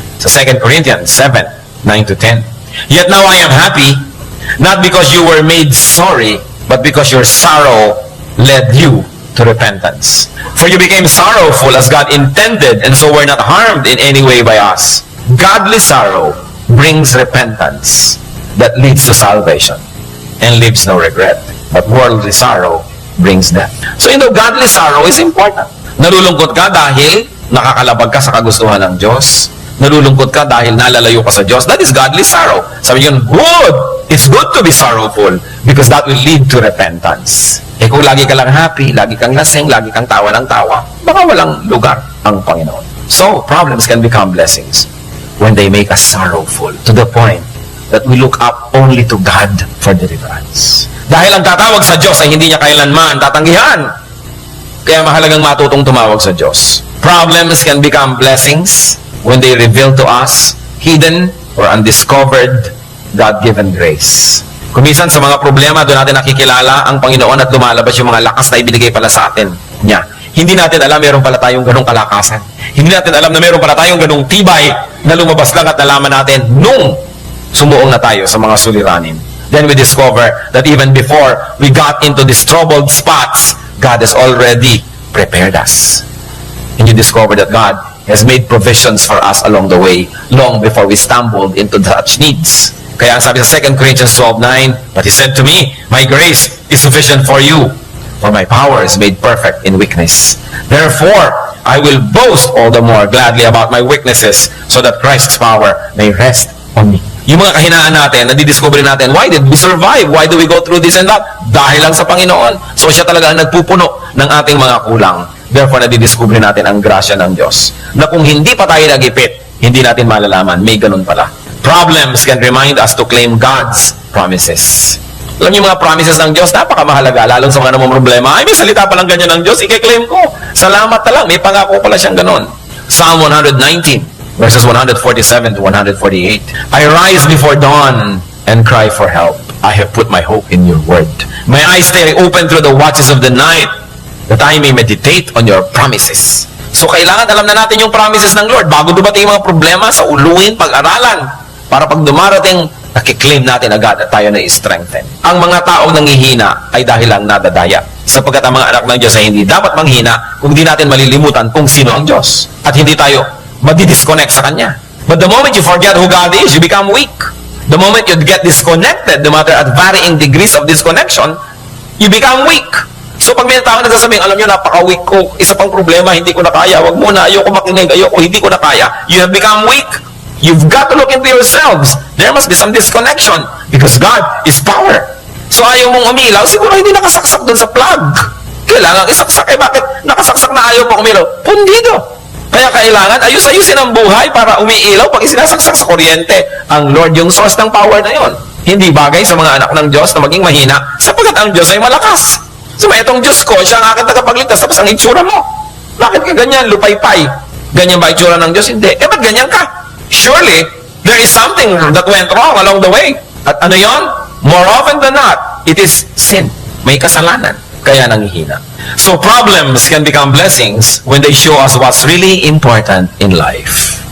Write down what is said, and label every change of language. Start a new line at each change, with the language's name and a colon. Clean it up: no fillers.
English: So 2 Corinthians 7, 9-10. Yet now I am happy, not because you were made sorry, but because your sorrow led you to repentance. For you became sorrowful as God intended, and so were not harmed in any way by us. Godly sorrow brings repentance that leads to salvation and leaves no regret. But worldly sorrow brings death. So godly sorrow is important.
Filipino: Nalulungkot ka dahil nakakalabag ka sa kagustuhan ng Diyos. Nalulungkot ka dahil nalalayo ka sa Diyos.
English: That is godly sorrow.
Filipino: Sabi niyo, good.
English: It's good to be sorrowful because that will lead to repentance.
Filipino: Kung lagi ka lang happy, lagi kang lasing, lagi kang tawa ng tawa, baka walang lugar ang Panginoon.
English: So, problems can become blessings when they make us sorrowful to the point that we look up only to God for deliverance.
Filipino: Dahil ang tatawag sa Diyos ay hindi niya kailanman tatanggihan. Kaya mahalagang matutong tumawag sa Diyos.
English: Problems can become blessings when they reveal to us hidden or undiscovered God-given grace.
Filipino: Kung minsan sa mga problema, doon natin nakikilala ang Panginoon at lumalabas yung mga lakas na ibinigay pala sa atin niya. Hindi natin alam meron pala tayong ganong kalakasan. Hindi natin alam na meron pala tayong ganong tibay na lumabas lang at nalaman natin nung sumuong na tayo sa mga suliranin.
English: Then we discover that even before we got into these troubled spots, God has already prepared us. And you discover that God has made provisions for us along the way, long before we stumbled into such needs.
Filipino: Kaya sabi sa
English: 2 Corinthians 12:9, but He said to me, my grace is sufficient for you, for my power is made perfect in weakness. Therefore, I will boast all the more gladly about my weaknesses, so that Christ's power may rest on me.
Filipino: Yung mga kahinaan natin, nadidiscover natin,
English: why did we survive? Why do we go through this and that?
Filipino: Dahil lang sa Panginoon. So siya talaga ang nagpupuno ng ating mga kulang. Therefore, nadidiscover natin ang grasya ng Diyos. Na kung hindi pa tayo nagipit, hindi natin malalaman, may ganun pala.
English: Problems can remind us to claim God's promises.
Filipino: Alam niyo mga promises ng Diyos, napakamahalaga, lalo sa mga namang problema. Ay, may salita palang ganyan ng Diyos, i-claim ko. Salamat na lang, may pangako pala siyang ganun. Psalm 119.
English: Verses 147 to 148. I rise before dawn and cry for help. I have put my hope in your word. My eyes stay open through the watches of the night, that I may meditate on your promises.
Filipino: So kailangan alam na natin yung promises ng Lord bago dumating yung mga problema sa uluin, pag-aralan. Para pag dumarating, nakiklaim natin agad at tayo na i-strengthen. Ang mga taong nanghihina ay dahil lang nadadaya. Sapagkat ang mga anak ng Diyos ay hindi dapat manghina kung di natin malilimutan kung sino ang Diyos. At hindi tayo madi-disconnect sa Kanya.
English: But the moment you forget who God is, you become weak. The moment you get disconnected, no matter at varying degrees of disconnection, you become weak.
Filipino: So pag may tao nagsasabing, alam nyo, napaka-weak ko, isa pang problema, hindi ko na kaya, wag muna, ayoko makinig, ayoko, hindi ko na kaya,
English: you have become weak. You've got to look into yourselves. There must be some disconnection because God is power.
Filipino: So ayaw mong umilaw, siguro hindi nakasaksak dun sa plug. Kailangan isaksak. Bakit nakasaksak na ayaw mo umilaw? Pundido. Kaya kailangan ayus-ayusin ang buhay para umiilaw pag isinasaksak sa kuryente. Ang Lord yung source ng power na yon. Hindi bagay sa mga anak ng Diyos na maging mahina sapagkat ang Diyos ay malakas. So, itong Diyos ko, siya ang aking tagapagligtas, tapos ang itsura mo. Bakit ka ganyan? Lupay-pay. Ganyan ba itsura ng Diyos? Hindi. Ba't ganyan ka?
English: Surely, there is something that went wrong along the way.
Filipino: At ano yon?
English: More often than not, it is sin.
Filipino: May kasalanan. Kaya nanghihina.
English: So, problems can become blessings when they show us what's really important in life.